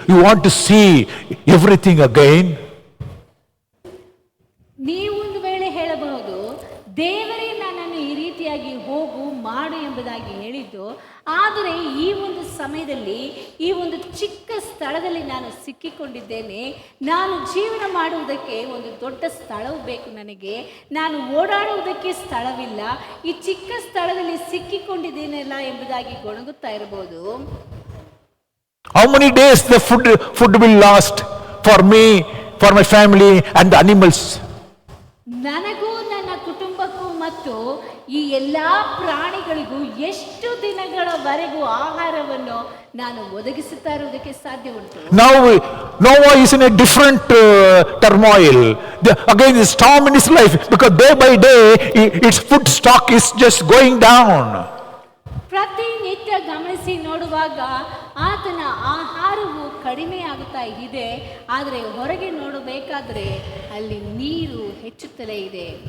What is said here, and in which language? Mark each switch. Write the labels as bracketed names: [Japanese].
[English] You want to see everything again. [Kannada] ನೀವು ಒಂದು ವೇಳೆ ಹೇಳಬಹುದು, ದೇವರೇ ನನ್ನನ್ನು ಈ ರೀತಿಯಾಗಿ ಹೋಗು ಮಾಡು ಎಂಬುದಾಗಿ ಹೇಳಿದ್ದು, ಆದರೆ ಈ ಒಂದು ಸಮಯದಲ್ಲಿ ಈ ಒಂದು ಚಿಕ್ಕ ಸ್ಥಳದಲ್ಲಿ ನಾನು ಸಿಕ್ಕಿಕೊಂಡಿದ್ದೇನೆ. ನಾನು ಜೀವನ ಮಾಡುವುದಕ್ಕೆ ಒಂದು ದೊಡ್ಡ ಸ್ಥಳವು ಬೇಕು ನನಗೆ. ನಾನು ಓಡಾಡುವುದಕ್ಕೆ ಸ್ಥಳವಿಲ್ಲ. ಈ ಚಿಕ್ಕ ಸ್ಥಳದಲ್ಲಿ ಸಿಕ್ಕಿಕೊಂಡಿದ್ದೇನಲ್ಲ ಎಂಬುದಾಗಿ ಗೊಣಗುತ್ತಾ ಇರಬಹುದು. [English] How many days the food will last for me, for my family and the animals? [Kannada] ನನಗೂ ನನ್ನ ಕುಟುಂಬಕ್ಕೂ ಮತ್ತು ಈ ಎಲ್ಲಾ ಪ್ರಾಣಿಗಳಿಗೂ ಎಷ್ಟು ದಿನಗಳವರೆಗೂ ಆಹಾರವನ್ನು ನಾನು ಒದಗಿಸುತ್ತಾ ಇರುವುದಕ್ಕೆ ಸಾಧ್ಯ ಉಂಟು? [English] Now Noah is in a different turmoil. Again, the storm in his life, because day by day its food stock is just going down. [Kannada] ಪ್ರತಿನಿತ್ಯ ಗಮನಿಸಿ ನೋಡುವಾಗ ಆತನ ಆಹಾರವು ಕಡಿಮೆ ಆಗುತ್ತಾ ಇದೆ, ಆದರೆ ಹೊರಗೆ ನೋಡಬೇಕಾದ್ರೆ ಅಲ್ಲಿ ನೀರು ಹೆಚ್ಚುತ್ತಲೇ ಇದೆ.